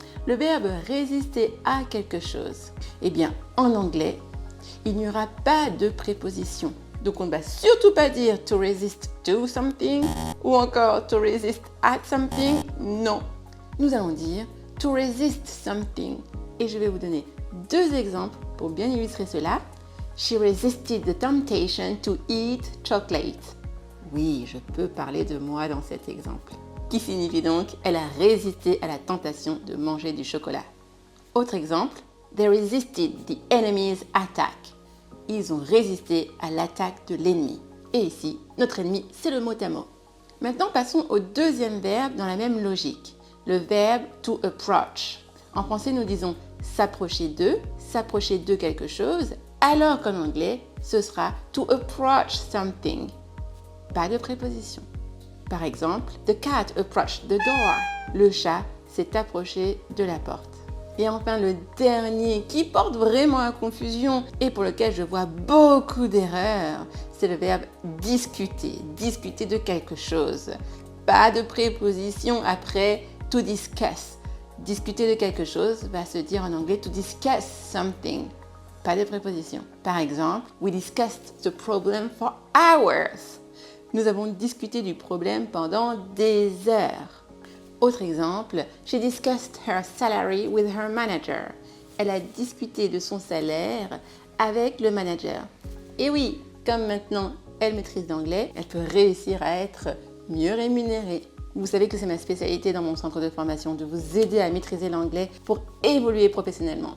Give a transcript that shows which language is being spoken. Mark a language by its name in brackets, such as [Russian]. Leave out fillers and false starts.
[French] Le verbe résister à quelque chose. Eh bien, en anglais, il n'y aura pas de préposition. Donc on ne va surtout pas dire [English] to resist to something [French] ou encore [English] to resist at something. [French] Non. Nous allons dire [English] to resist something. [French] Et je vais vous donner 2 exemples pour bien illustrer cela. [English] She resisted the temptation to eat chocolate. [French] Oui, je peux parler de moi dans cet exemple. Qui signifie donc elle a résisté à la tentation de manger du chocolat. Autre exemple, [English] they resisted the enemy's attack. [French] Ils ont résisté à l'attaque de l'ennemi. Et ici, notre ennemi, c'est le mot à mot. Maintenant, passons au deuxième verbe dans la même logique, le verbe to approach. En français, nous disons s'approcher de quelque chose, alors qu'en anglais, ce sera [English] to approach something. [French] Pas de préposition. Par exemple, [English] the cat approached the door. [French] Le chat s'est approché de la porte. Et enfin, le dernier qui porte vraiment à confusion et pour lequel je vois beaucoup d'erreurs, c'est le verbe discuter. Discuter de quelque chose. Pas de préposition après to discuss. Discuter de quelque chose va se dire en anglais [English] to discuss something. [French] Pas de préposition. Par exemple, [English] we discussed the problem for hours. [French] Nous avons discuté du problème pendant des heures. Autre exemple, [English] she discussed her salary with her manager. [French] Elle a discuté de son salaire avec le manager. Et oui, comme maintenant elle maîtrise l'anglais, elle peut réussir à être mieux rémunérée. Vous savez que c'est ma spécialité dans mon centre de formation, de vous aider à maîtriser l'anglais pour évoluer professionnellement.